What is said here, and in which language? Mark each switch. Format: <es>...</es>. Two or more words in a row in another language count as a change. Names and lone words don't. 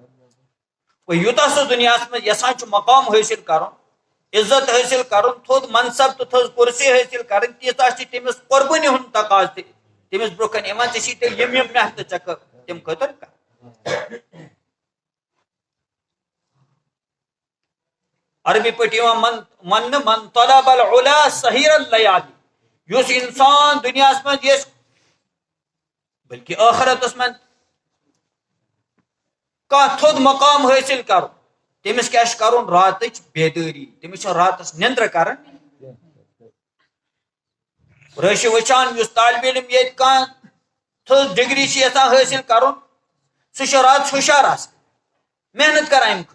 <ks>وۄنۍ یوٗتاہ سُہ دُنیاہس منٛز یژھان چھُ مقام حٲصِل کرُن، عزت حٲصِل کرُن، تھوٚد منصب تہٕ تھٔز کُرسی حٲصِل کرٕنۍ، تیٖژاہ چھِ تٔمِس قۄربٲنی ہُنٛد تقاضہٕ تہِ تٔمِس برونٛہہ کَنہِ یِوان. ژےٚ چھی تیٚلہِ یِم محنتہٕ ژےٚ تَمہِ خٲطرٕ کرٕنۍ. عربی پٲٹھۍ یِوان وننہٕ</ks> <ar>من طلب العلا سہیر اللیالی،</ar> <ks>یُس انسان دُنیاہس منٛز یژھِ بلکہِ ٲخرتس منٛز کانٛہہ تھوٚد مقام حٲصِل کرُن، تٔمِس کیاہ چھُ کرُن؟ راتٕچ بیدٲری، تٔمِس چھِ راتس نِندرٕ کرٕنۍ. أسۍ چھِ وٕچھان یُس طالبہِ علم ییٚتہِ کانٛہہ تھٔز ڈگری چھِ یژھان حٲصِل کرُن، سُہ چھُ راتس ہُشار آسان، محنت کران امہِ خٲطرٕ.</ks>